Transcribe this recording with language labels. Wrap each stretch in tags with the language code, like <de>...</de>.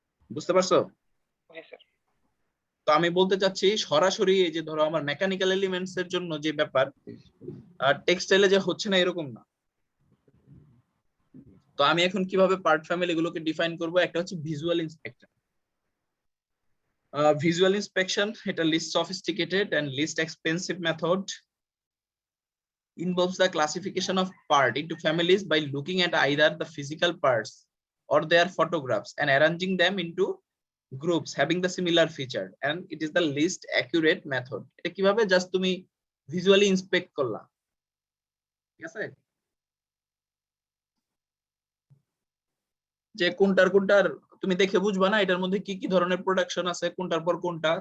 <bn>বুঝতে পারছো? জি স্যার। তো আমি বলতে চাচ্ছি সরাসরি এই যে ধরো আমার মেকানিক্যাল এলিমেন্টস এর জন্য যে ব্যাপার টেক্সটাইলে যে হচ্ছে না এরকম না। তো আমি এখন কিভাবে পার্ট ফ্যামিলি গুলোকে ডিফাইন করব? একটা হচ্ছে ভিজুয়াল ইন্সপেকশন।</bn> <en>Visual inspection এটা least sophisticated and least expensive method involves the classification of part into families by looking at either the physical parts or their photographs and arranging them into groups having the similar feature, and it is the least accurate method.</en> <bn>এটা কিভাবে just তুমি visually inspect করলা, ঠিক আছে, যে কোনটার তুমি দেখে বুঝবা না এটার মধ্যে কি কি ধরনের প্রোডাকশন আছে কোনটার পর কোনটা।</bn>